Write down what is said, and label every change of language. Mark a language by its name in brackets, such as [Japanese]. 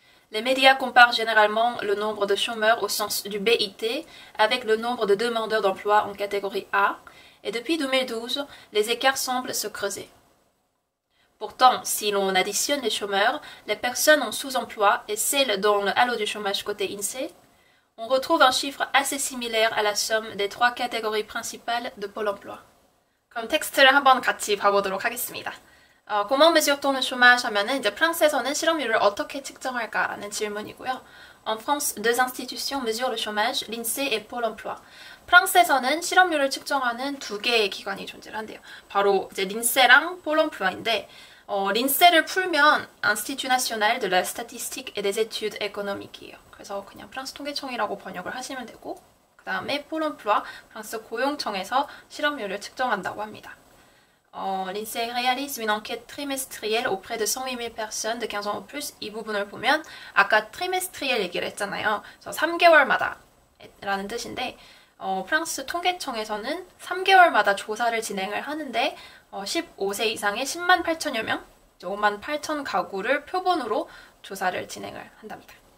[French] Les médias comparent généralement le nombre de chômeurs au sens du BIT avec le nombre de demandeurs d'emploi en catégorie A, et depuis 2012, les écarts semblent se creuser. Pourtant, si l'on additionne les chômeurs, les personnes en sous-emploi et celles dans le halo du chômage côté INSEE, on retrouve un chiffre assez similaire à la somme des 3 catégories principales de Pôle emploi. [Korean] 그럼 텍스트를 한번 같이 봐보도록 하겠습니다. [French] Comment mesure-t-on le chômage [Korean] 하면은 이제 프랑스에서는 실업률을 어떻게 측정할까라는 질문이고요. [French] En France, deux institutions mesurent le chômage, l'INSEE et Pôle emploi. [Korean] 프랑스에서는 실업률을 측정하는 2개의 기관이 존재한대요. 바로 이제 린세랑 폴 emploi 인데 린세를 풀면 Institut National de la Statistique et des Études Économique이에요. 그래서 그냥 프랑스 통계청이라고 번역을 하시면 되고, 그 다음에 폴 emploi, 프랑스 고용청에서 실업률을 측정한다고 합니다. [French] L'INSEE réalise une enquête trimestrielle auprès de 108 000 personnes de 15 ans ou plus. [Korean] 이 부분을 보면 아까 trimestriel 얘기를 했잖아요. 그래서 3개월마다 라는 뜻인데 프랑스 통계청에서는 3개월마다 조사를 진행을 하는데 15세 이상의 10만 8천여 명 58,000 가구를 표본으로 조사를 진행을 한답니다.